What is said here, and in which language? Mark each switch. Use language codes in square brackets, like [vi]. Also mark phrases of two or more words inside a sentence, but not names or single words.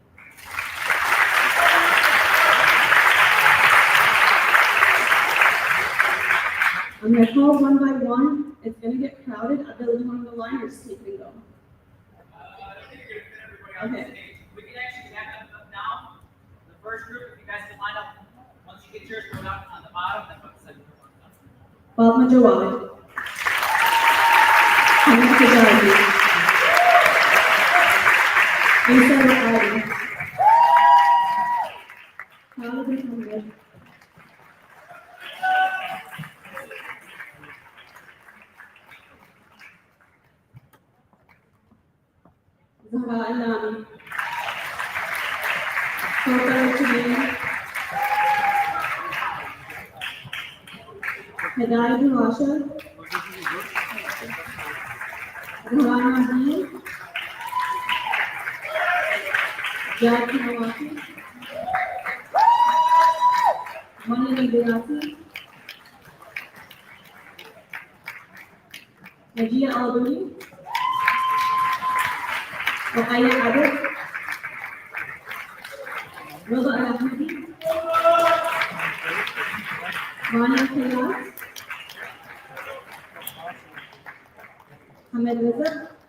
[en] I'm going to call one by one. It's going to get crowded. I believe one of the liners take and go. Okay. We can actually back up now. The first group, if you guys can line up, once you get yours, go down on the bottom, then put the second group on top. Fatma Jawad. Hamid Tijazi. Isa Al-Ali. Khalid Muhammad. Zahra Al-Nami. Kawthar Al-Chubin. Hidayat Al-Washa. Ruhana Nadeem. Jackie Nawaki. Mani Nidayati. Najia Al-Bani. Rukaya Abid. Roba Al-Ahmadi. Rania Kayas. Ahmed Rizal.